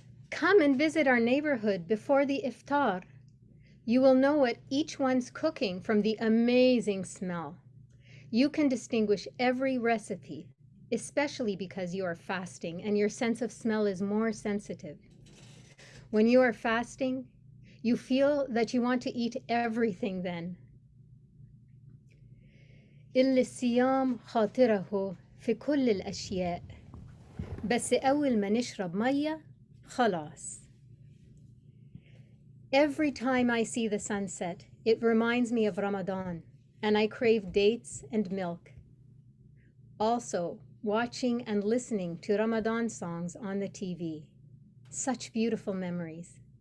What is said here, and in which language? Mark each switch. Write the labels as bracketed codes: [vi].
[en] Come and visit our neighborhood before the iftar. You will know what each one's cooking from the amazing smell. You can distinguish every recipe, especially because you are fasting and your sense of smell is more sensitive. When you are fasting, you feel that you want to eat everything then. [ar] اللي الصيام خاطره في كل الأشياء بس أول ما نشرب مية خلاص. [en] Every time I see the sunset, it reminds me of Ramadan, and I crave dates and milk. Also, watching and listening to Ramadan songs on the TV. Such beautiful memories.